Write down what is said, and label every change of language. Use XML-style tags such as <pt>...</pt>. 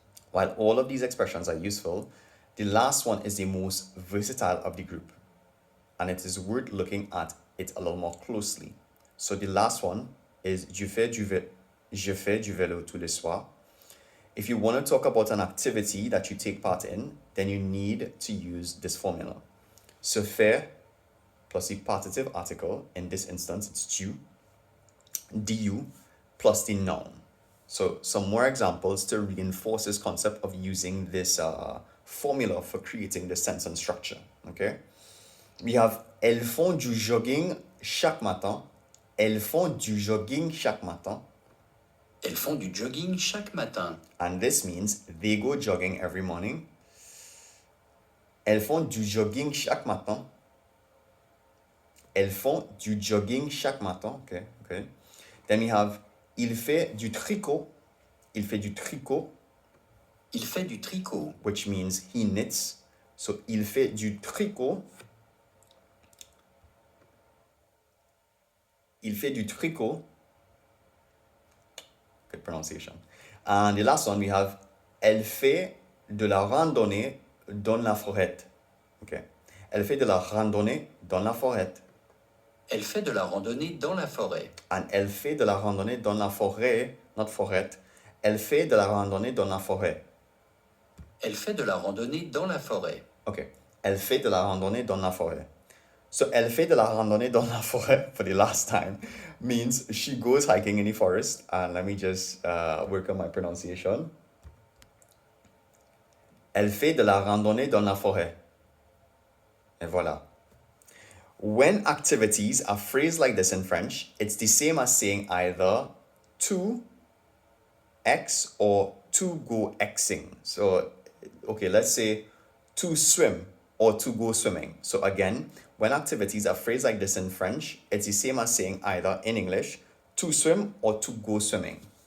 <en>While all of these expressions are useful, the last one is the most versatile of the group, and it is worth looking at it a little more closely. So the last one is</en> <fr>je fais du vélo tous les soirs.</fr> <en>If you want to talk about an activity that you take part in, then you need to use this formula. Se faire plus the partitive article, in this instance it's du, plus the noun. So some more examples to reinforce this concept of using this formula for creating the sentence structure, okay? We have</en> <fr>elles font du jogging chaque matin. Elles font du jogging chaque matin. Elles font du jogging chaque matin.</fr> <en>And this means they go jogging every morning.</en> <fr>Elles font du jogging chaque matin. Elles font du jogging chaque matin.</fr> <en>Okay. Then we have</en> <fr>il fait du tricot. Il fait du tricot. Il fait du tricot.</fr> <en>Which means he knits. So</en> <fr>il fait du tricot. Il fait du tricot.</fr> <en>Good pronunciation. And the last one we have</en> <fr>elle fait de la randonnée dans la forêt. Okay. Elle fait de la randonnée dans la forêt. Elle fait de la randonnée dans la forêt. And elle fait de la randonnée dans la forêt, not forêt. Elle fait de la randonnée dans la forêt. Elle fait de la randonnée dans la forêt.</fr> <en>Okay.</en> <fr>Elle fait de la randonnée dans la forêt. So, elle fait de la randonnée dans la forêt</fr> <en>for the last time means she goes hiking in the forest. And let me just work on my pronunciation.</en> <fr>Elle fait de la randonnée dans la forêt. Et voilà.</fr> <en>When activities are phrased like this in French, it's the same as saying either to X or to go Xing. So, okay, let's say to swim or to go swimming. So again, when activities are phrased like this in French, it's the same as saying either in English, to swim or to go swimming.</en>